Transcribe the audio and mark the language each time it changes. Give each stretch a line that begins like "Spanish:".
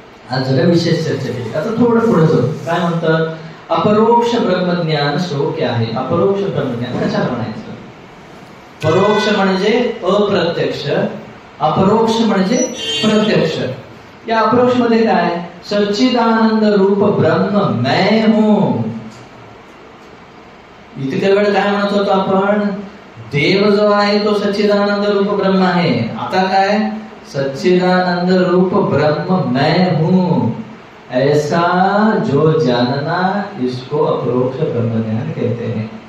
Marathi: आज जरा विशेष चर्चा केली. आता थोडं पुढे जाऊ. काय म्हणतात? अपरोक्ष ब्रह्मज्ञान शोक्य आहे. अपरोक्ष ब्रह्मज्ञान कशाला म्हणायचं? परोक्ष म्हणजे अप्रत्यक्ष, अपरोक्ष म्हणजे प्रत्यक्ष. या अपरोक्ष मध्ये काय?
Hindi: सच्चिदानंद रूप ब्रह्म मैं हूं.
Marathi: इतक्या वेळ काय म्हणत होतो आपण? देव जो आहे तो सच्चिदानंद रूप ब्रह्म आहे. आता काय?
Hindi: सच्चिदानंद रूप ब्रह्म मैं हूं, ऐसा जो जानना इसको अपरोक्ष ब्रह्म ज्ञान कहते हैं.